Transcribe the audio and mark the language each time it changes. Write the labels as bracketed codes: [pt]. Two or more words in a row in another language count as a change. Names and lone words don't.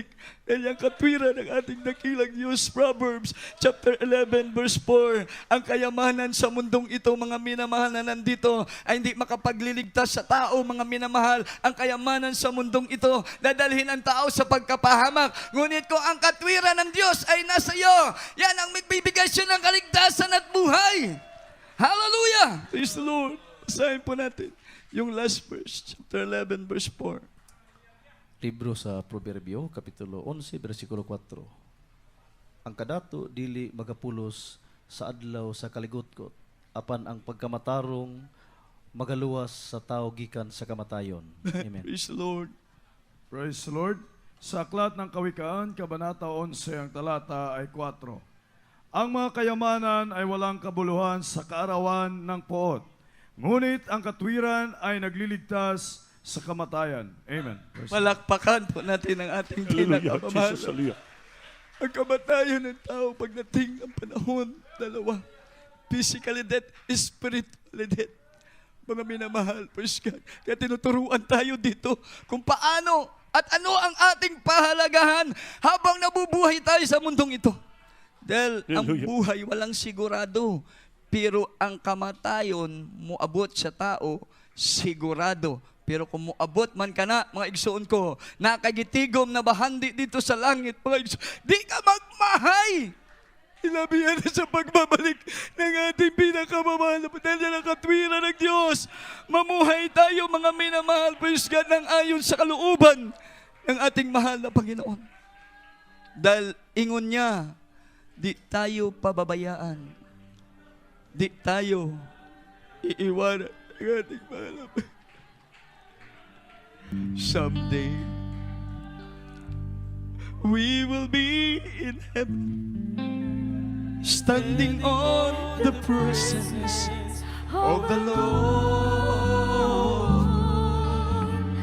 [tl] Dahil yung katwiran ng ating dakilang Diyos, [en] Proverbs chapter 11 verse 4, [tl] ang kayamanan sa mundong ito, mga minamahal, na nandito ay hindi makapagliligtas sa tao, mga minamahal. Ang kayamanan sa mundong ito, dadalhin ang tao sa pagkapahamak. Ngunit kung ang katwiran ng Diyos ay nasa iyo, yan ang magbibigay siya ng kaligtasan at buhay. Hallelujah! [en] Praise the Lord. [tl] Basahin po natin yung [en] last verse, [tl] chapter 11 verse 4. [ceb] Libro sa Proverbio, Kapitulo 11, versikulo 4. Ang kadato dili magapulos sa adlaw sa kaligutkot, apan ang pagkamatarong magaluwas sa tao gikan sa kamatayon. Amen. [en] Praise the Lord. Praise the Lord. [tl] Sa Aklat ng Kawikaan, Kabanata 11, ang talata ay 4. Ang mga kayamanan ay walang kabuluhan sa kaarawan ng poot, ngunit ang katwiran ay nagliligtas sa kamatayan. Amen. Palakpakan po natin ang ating pinakamamahal. Ang kamatayan ng tao pagdating ng panahon, dalawa. [en] Physically death, spiritually death. [tl] Mga minamahal, [en] praise God. [tl] Kaya tinuturuan tayo dito kung paano at ano ang ating pahalagahan habang nabubuhay tayo sa mundong ito. Dahil ang buhay walang sigurado, [ceb] pero ang kamatayon muabot sa tao, sigurado. Pero kung muabot man ka na, mga igsoon ko, nakagitigom na bahandi dito sa langit, mga igsoon, di ka magmahay! [tl] Ilabihan na sa pagbabalik ng ating pinakamamahal na dahil yan ang katwiran ng Diyos. Mamuhay tayo, mga minamahal, [en] praise God, [tl] ng ayon sa kalooban ng ating mahal na Panginoon. Dahil ingon niya, di tayo pababayaan. Di tayo iiwanan ng ating mahal na Panginoon. [en] Someday, we will be in heaven, standing on the presence of the Lord.